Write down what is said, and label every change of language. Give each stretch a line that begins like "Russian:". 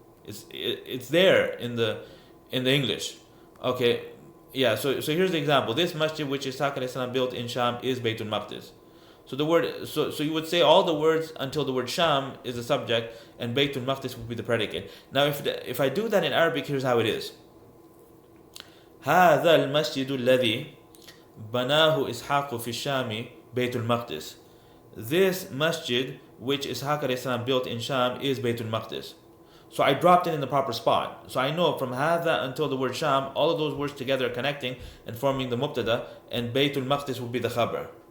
English: It's there in the English. Okay, yeah. So here's the example. This masjid which Ishaq alayhi salam built in Sham is Baytul Maqdis. So the word, so you would say all the words until the word Sham is the subject, and Baytul Maqdis would be the predicate. Now, if I do that in Arabic, here's how it is.
Arabic: هذا المسجد الذي بناه إسحاق في الشام بيت المقدس.
English: This masjid which Ishaq alayhi salam built in Sham is Baytul Maqdis. So I dropped it in the proper spot. So I know from هذا until the word Sham, all of those words together are connecting and forming the mubtada, and Baytul Maqdis would be the khabar.